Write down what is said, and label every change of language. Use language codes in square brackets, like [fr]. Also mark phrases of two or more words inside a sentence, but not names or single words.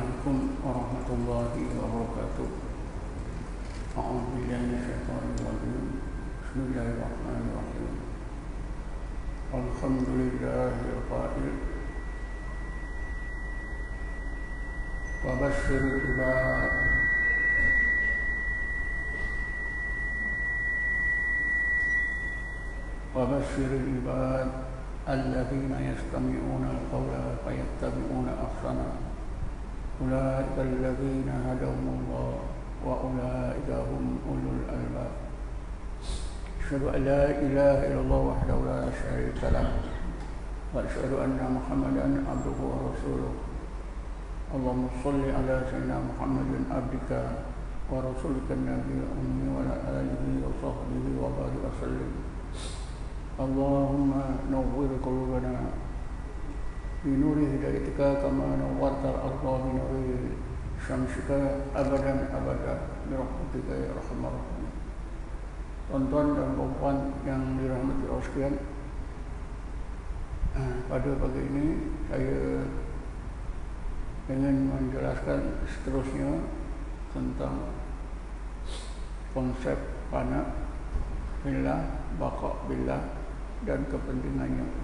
[ar] السلام عليكم ورحمة الله وبركاته أعوذ بالله من الشيطان الرجيم. Bismillahirrahmanirrahim. الحمد لله القائل وبشر عباد الذين يستمعون القول فيتبعون أحسنه. أولئك الذين هداهم الله وأولئك هم أولو الألباب. أشهد أن لا إله إلا الله وحده لا شريك له وأشهد أن محمدا عبده ورسوله. اللهم صل على سيدنا محمد عبدك ورسولك النبي الأمي وعلى آله وصحبه وبارك وسلم. اللهم نور قلوبنا بنور هدايتك كما نورت الأرض بنور شمسك أبدا برحمتك يا أرحم الراحمين. [ms] Tuan-tuan dan puan yang dirahmati Allah sekalian, pada pagi ini saya ingin menjelaskan seterusnya tentang konsep [ar] فناء بالله, بقاء بالله [ms] dan kepentingannya.